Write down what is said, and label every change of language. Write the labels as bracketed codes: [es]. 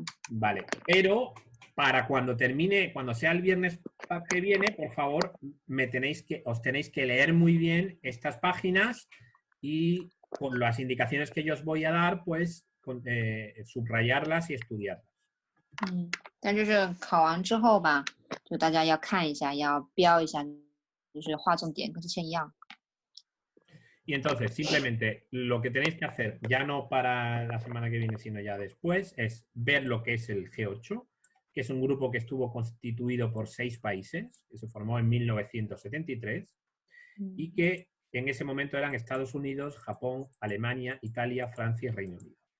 [es] Vale, pero para cuando termine, cuando sea el viernes que viene, por favor, os tenéis que leer muy bien estas páginas y con las indicaciones que yo os voy a dar, pues subrayarlas y estudiarlas. [zh] 但就是考完之后吧，就大家要看一下，要标一下，就是划重点，跟之前一样。 [es] Y entonces, simplemente, lo que tenéis que hacer, ya no para la semana que viene, sino ya después, es ver lo que es el G8, que es un grupo que estuvo constituido por 6 países, que se formó en 1973, y que en ese momento eran Estados Unidos, Japón, Alemania, Italia, Francia y Reino Unido.